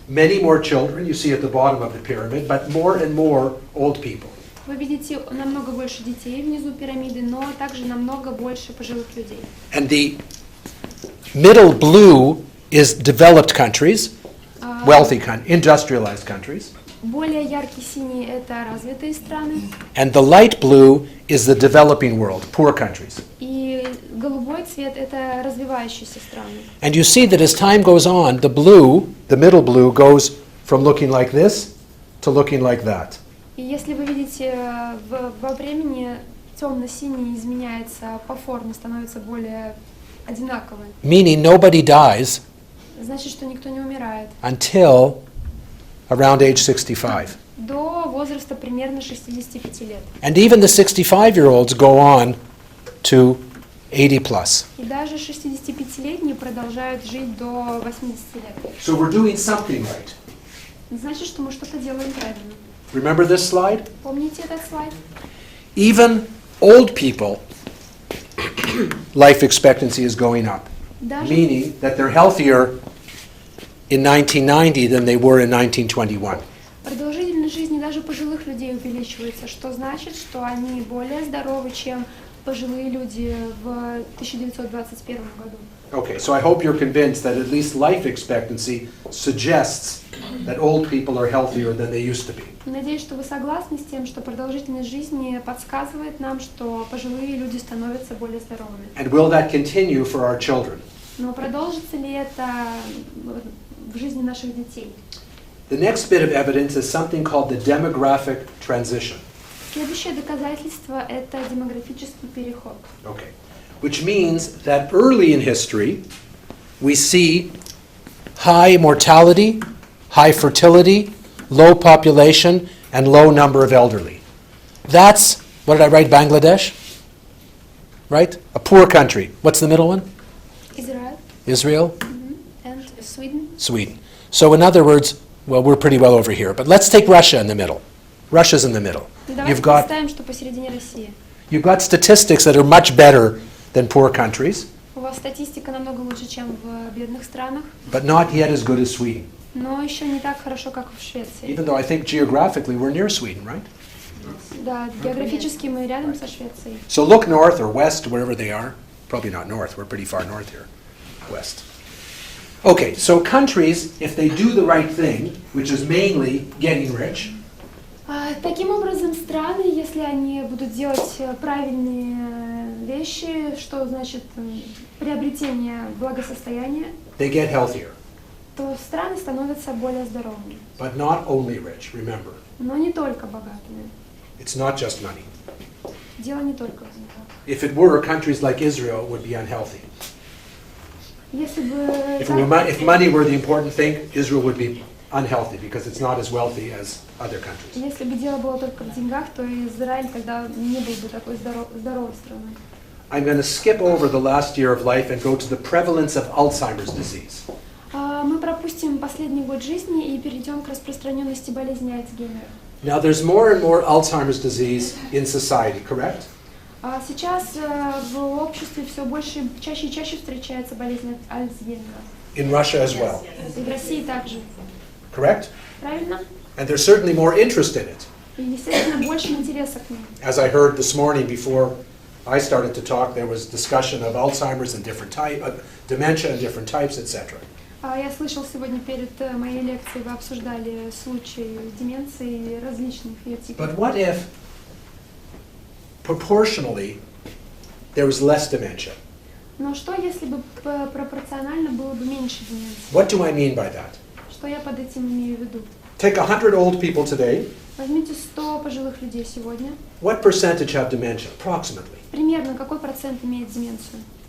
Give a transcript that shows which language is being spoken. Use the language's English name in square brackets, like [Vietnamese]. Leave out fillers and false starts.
[English] Many more children you see at the bottom of the pyramid, but more and more old people. [Russian] Вы видите намного больше детей внизу пирамиды, но также намного больше пожилых людей. [English] And the middle blue is developed countries, wealthy industrialized countries. [Russian] Более яркий синий это развитые страны. [English] And the light blue is the developing world, poor countries. [Russian] И голубой цвет это развивающиеся страны. [English] And you see that as time goes on, the blue, the middle blue, goes from looking like this to looking like that. [Russian] И если вы видите, во времени темно-синий изменяется по форме, становится более одинаковым. [English] Meaning nobody dies [Russian] Значит, что никто не умирает. [English] until around age 65. [Russian] До возраста примерно 65 лет. [English] And even the 65-year-olds go on to 80 plus. [Russian] И даже 65-летние продолжают жить до 80 лет. [English] So we're doing something right. [Russian] Значит, что мы что-то делаем правильно. [English] Remember this slide? [Russian] Помните этот слайд? [English] Even old people, life expectancy is going up, [Russian] Даже, [English] meaning that they're healthier in 1990 than they were in 1921. [Russian] продолжительность жизни даже пожилых людей увеличивается, что значит, что они более здоровы, чем пожилые люди в 1921 году. [English] Okay, so I hope you're convinced that at least life expectancy suggests that old people are healthier than they used to be. [Russian] Надеюсь, что вы согласны с тем, что продолжительность жизни подсказывает нам, что пожилые люди становятся более здоровыми. [English] And will that continue for our children? [Russian] Но продолжится ли это в жизни наших детей? [English] The next bit of evidence is something called the demographic transition. [Russian] Следующее доказательство – это демографический переход. [English] Okay. Which means that early in history, we see high mortality, high fertility, low population, and low number of elderly. That's, what did I write, Bangladesh? Right? A poor country. What's the middle one? [Russian] Израиль. [English] Israel? And Sweden. Sweden. So in other words, well, we're pretty well over here. But let's take Russia in the middle. Russia's in the middle. [Russian] Давайте представим, что посередине России. [English] You've got statistics that are much better than poor countries, [Russian] У вас статистика намного лучше, чем в бедных странах, [English] but not yet as good as Sweden. [Russian] но еще не так хорошо, как в Швеции. [English] Even though I think geographically we're near Sweden, right? [Russian] Да, географически мы рядом со Швецией. [English] So look north or west, wherever they are. Probably not north, we're pretty far north here. West. Okay, so countries, if they do the right thing, which is mainly getting rich, [Russian] Таким образом, страны, если они будут делать правильные вещи, что значит приобретение благосостояния, [English] they get healthier. [Russian] то страны становятся более здоровыми. [English] But not only rich, remember. [Russian] Но не только богатыми. [English] It's not just money. [Russian] Дело не только в деньгах. [English] If it were, countries like Israel would be unhealthy. [Russian] Если бы [English] If money were the important thing, Israel would be unhealthy because it's not as wealthy as other countries. [Russian] Если бы дело было только в деньгах, то Израиль тогда не был бы такой здоровой страной. [English] I'm going to skip over the last year of life and go to the prevalence of Alzheimer's disease. [Russian] Мы пропустим последний год жизни и перейдем к распространенности болезни Альцгеймера. [English] Now there's more and more Alzheimer's disease in society, correct? [Russian] Сейчас в обществе все больше, чаще и чаще встречается болезнь Альцгеймера. [English] In Russia as well, [Russian] И в России также. [English] correct? [Russian] Правильно? [English] And there's certainly more interest in it. [Russian] И, естественно, больше интереса к ним. [English] As I heard this morning before I started to talk, there was discussion of Alzheimer's and different type, dementia and different types, etc. [Russian] Я слышал сегодня перед моей лекцией, вы обсуждали случаи деменции различных ее типов. [English] But what if, proportionally, there was less dementia? [Russian] Но что, если бы пропорционально было бы меньше деменции? [English] What do I mean by that? [Russian] Что я под этим имею в виду? [English] Take 100 old people today. [Russian] Возьмите 100 пожилых людей сегодня. [English] What percentage have dementia, approximately? [Russian] Примерно какой процент имеет деменцию?